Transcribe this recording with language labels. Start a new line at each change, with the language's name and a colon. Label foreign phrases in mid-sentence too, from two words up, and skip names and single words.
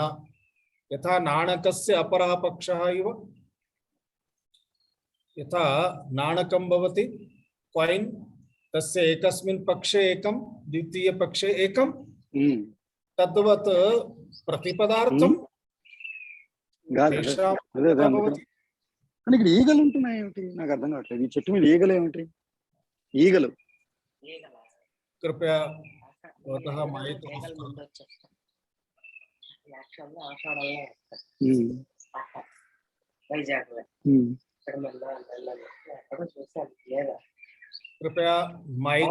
Sanskrit: यथा नाणकस्य अपरः पक्षः इव, यथा नाणकं भवति कॉइन, तस्य एकस्मिन् पक्षे एकं, द्वितीय पक्षे एकं, तद्वत् प्रतिपदार्थं तेषां भवति।
Telugu: కానీ ఇక్కడ ఈగలు ఉంటున్నాయి ఏమిటి నాకు అర్థం కావట్లేదు ఈ చెట్టు మీద ఈగలు ఏమిటి ఈగలు
Sanskrit: कृपया भवतः माइक कृपया माइक